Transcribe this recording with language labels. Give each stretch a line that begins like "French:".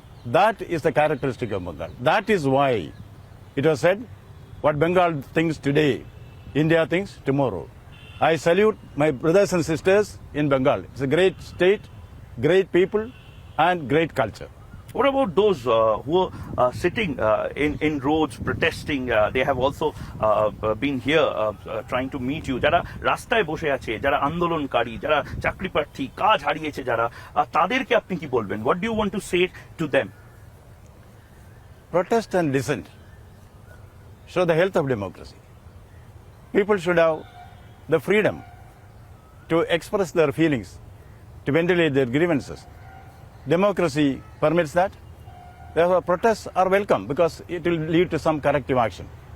English: That is the characteristic of Bengal. That is why it was said, what Bengal thinks today, India thinks tomorrow. I salute my brothers and sisters in Bengal. It's a great state, great people, and great culture. What about those who are sitting in roads protesting? They have also been here trying to meet you.
Bangla: যারা রাস্তায় বসে আছে, যারা আন্দোলনকারী, যারা চাকরি প্রার্থী, কাজ হারিয়েছে যারা, তাদেরকে আপনি কি বলবেন?
English: What do you want to say to them? Protest and dissent show the health of democracy. People should have the freedom to express their feelings, to ventilate their grievances. Democracy permits that. Therefore, protests are welcome because it will lead to some corrective action.